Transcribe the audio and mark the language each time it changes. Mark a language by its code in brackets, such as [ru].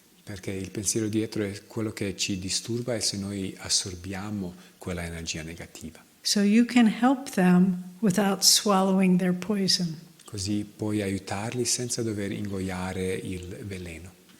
[it] Perché il pensiero dietro è quello che ci disturba e se noi assorbiamo quella energia negativa. [en] So you can help them without swallowing their poison. [it] Così puoi aiutarli senza dover ingoiare il veleno.